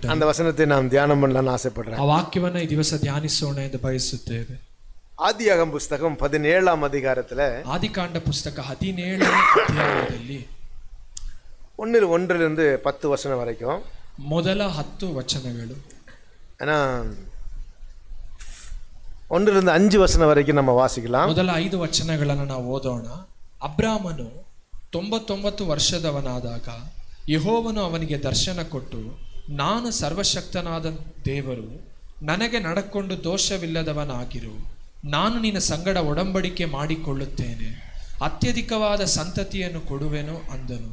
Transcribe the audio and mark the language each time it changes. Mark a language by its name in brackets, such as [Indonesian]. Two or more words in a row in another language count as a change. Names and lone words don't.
[Kannada] ಮಾಡಿಬಿಟ್ಟರು. [Tamil] அந்த வசனத்தை நாம் தியானம் பண்ணலாம்னு ஆசைப்படுறேன். [Kannada] ಆ ವಾಕ್ಯವನ್ನು ಈ ದಿವಸ ಧ್ಯಾನಿಸೋಣ ಎಂದು ಬಯಸುತ್ತೇವೆ. [Tamil] ஆதியாகமம் புஸ்தகம் 17ஆம் அதிகாரத்துல [Kannada] ಆದಿಕಾಂಡ ಪುಸ್ತಕ 17ನೇ ಅಧ್ಯಾಯದಲ್ಲಿ [Tamil] 1 10 வசனம் வரைக்கும் [Kannada] ಮೊದಲ 10 ವಚನಗಳು, [Tamil] ஆனா 1 5 வசனம் வரைக்கும் நம்ம வாசிக்கலாம். [Kannada] ಮೊದಲ 5 ವಚನಗಳನ್ನು ನಾವು ಓದೋಣ. ಅಬ್ರಾಮನು 99 ವರ್ಷದವನಾದಾಗ ಯೆಹೋವನು ಅವನಿಗೆ ದರ್ಶನ ಕೊಟ್ಟು, ನಾನು ಸರ್ವಶಕ್ತನಾದ ದೇವರು, ನನಗೆ ನಡಕೊಂಡು ದೋಷವಿಲ್ಲದವನಾಗಿರು, ನಾನು ನಿನ್ನ ಸಂಗಡ ಒಡಂಬಡಿಕೆ ಮಾಡಿಕೊಳ್ಳುತ್ತೇನೆ, ಅತ್ಯಧಿಕವಾದ ಸಂತತಿಯನ್ನು ಕೊಡುವೆನು ಅಂದನು.